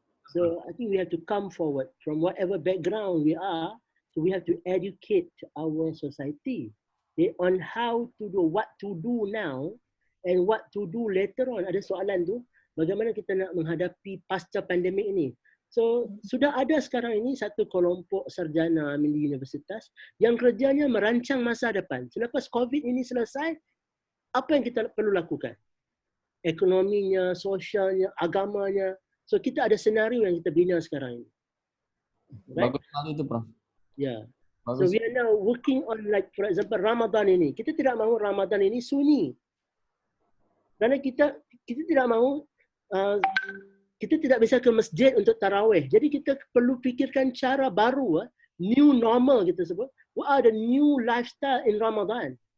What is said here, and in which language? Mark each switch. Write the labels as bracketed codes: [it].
[en] So I think we have to come forward from whatever background we are. So we have to educate our society on how to do, what to do now and what to do later on. [ms] Ada soalan tu, bagaimana kita nak menghadapi pasca pandemik ini. So sudah ada sekarang ini satu kelompok sarjana di universitas yang kerjanya merancang masa depan. Selepas COVID ini selesai, apa yang kita perlu lakukan? Ekonominya, sosialnya, agamanya. So kita ada senario yang kita bina sekarang ini. [en] Right? [id] Bagus sekali itu, Prof. [en] Yeah. [id] Bagus. [en] So we are now working on, like for example, Ramadan ini. [ms] Kita tidak mahu Ramadan ini sunyi. Kerana kita tidak mahu kita tidak bisa ke masjid untuk tarawih. Jadi kita perlu fikirkan cara baru, new normal kita sebut. [en] What are the new lifestyle in Ramadan?